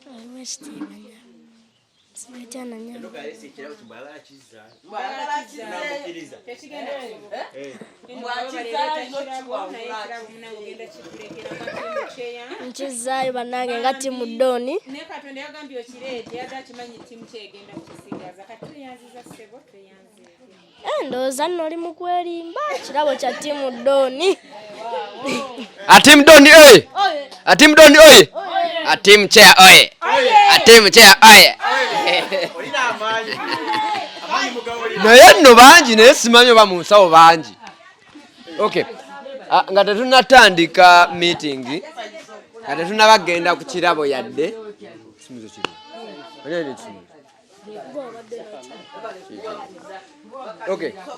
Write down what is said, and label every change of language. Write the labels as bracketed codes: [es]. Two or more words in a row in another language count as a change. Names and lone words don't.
[lg] Nkizaayo bannange nga ttiimu Doni. Naye Katonda yagambye okireete yadde akimanyi ttiimu kyegenda kukisigaza kati tuyanziza ssebo tuyanziza. Ndowooza nno oli mu kwerimba kirabo kya ttiimu Doni. Atimu Doni oye! Atimu Doni oye! Atimu Cheya oye! Atimu Cheya oye! Naye nno bangi naye simanyi oba mu nsawo bangi. Okay. Nga tetunnatandika meeting, nga tetunnabagenda ku kirabo yadde. Okay.